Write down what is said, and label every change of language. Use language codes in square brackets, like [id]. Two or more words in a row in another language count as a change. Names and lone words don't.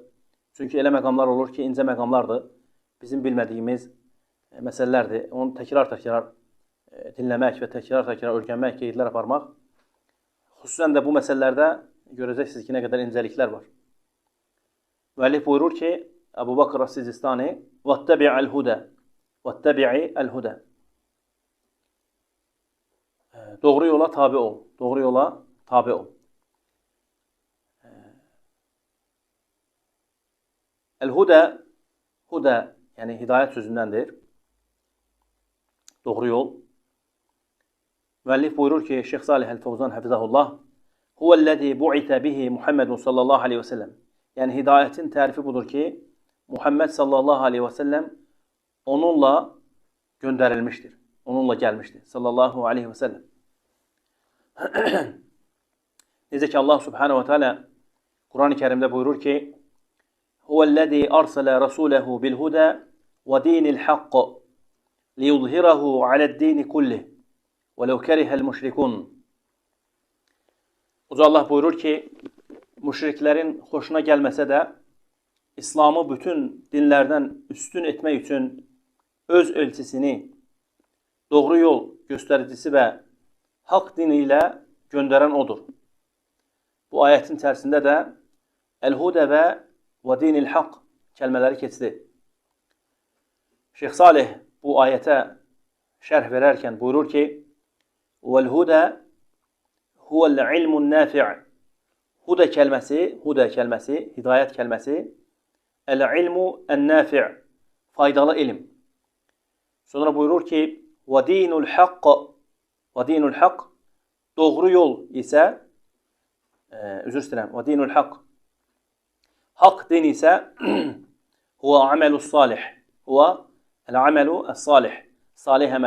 [az] Çünki elə məqamlar olur ki, incə məqamlardır. Bizim bilmədiyimiz məsələlərdir. Onu təkrar-təkrar dinləmək və təkrar-təkrar öyrənmək, qeydlər aparmaq. Xüsusən də bu məsələlərdə görəcəksiniz ki, nə qədər incəliklər var. Müəllif buyurur ki, Əbu Bakır Əs-Sicistani: [ar] "واتبع الهدى." واتبع الهدى. [az] Doğru yola tabi ol. Doğru yola tabi ol. El-huda, huda yəni hidayət sözündəndir. Doğru yol. Müəllif buyurur ki, Şeyx Salih Əl-Fəvzan Həfizəhullah: [ar] "هو الذي بعث به محمد صلى الله عليه وسلم." [az] Yəni hidayətin tərifi budur ki, Muhammed [ar] صلى الله عليه وسلم [az] onunla göndərilmişdir. Onunla gəlmişdir. [ar] صلى الله عليه وسلم. [az] Necə ki, Allah [ar] سبحانه وتعالى [az] Quran-ı Kerimdə buyurur ki: [ar] "هو الذي أرسل رسوله بالهدى ودين الحق ليظهره على الدين كله ولو كره المشركون." [az] Uca Allah buyurur ki, müşriklərin xoşuna gəlməsə də İslamı bütün dinlərdən üstün etmək üçün öz elçisini, doğru yol göstəricisi və haqq dini ilə göndərən odur. Bu ayətin içərisində də [ar] الهدى ودين الحق [az] kəlmələri keçdi. Şeyx Salih bu ayətə şərh verərkən buyurur ki: [ar] "والهدى هو العلم النافع'." [az] Huda kəlməsi, hidayət kəlməsi, [ar] العلم النافع', [az] faydalı ilim. Sonra buyurur ki, [ar] ودين الحق, [az] doğru yol isə, üzr istəyirəm, [ar] ودين الحق, [az] haqq din isə, [ar] هو العمل الصالح هو العمل الصالح, [az] salih əməl.